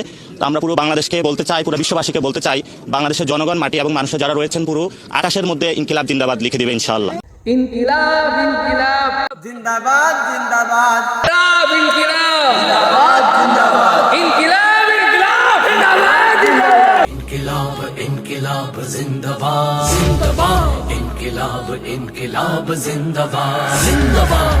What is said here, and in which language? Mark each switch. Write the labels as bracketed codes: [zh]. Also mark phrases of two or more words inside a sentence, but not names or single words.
[bn] তো আমরা পুরো বাংলাদেশকে বলতে চাই, পুরো বিশ্ববাসীকে বলতে চাই, বাংলাদেশের জনগণ, মাটি এবং মানুষের যারা রয়েছেন পুরো আকাশের মধ্যে [hi] इनकिलाब जिंदाबाद [bn] লিখে দিবে ইনশাআল্লাহ। [hi] इनकिलाब इनकिलाब जिंदाबाद जिंदाबाद इनकिलाब जिंदाबाद जिंदाबाद इनकिलाब इनकिलाब जिंदाबाद जिंदाबाद इनकिलाब इनकिलाब जिंदाबाद जिंदाबाद इनकिलाब इनकिलाब जिंदाबाद जिंदाबाद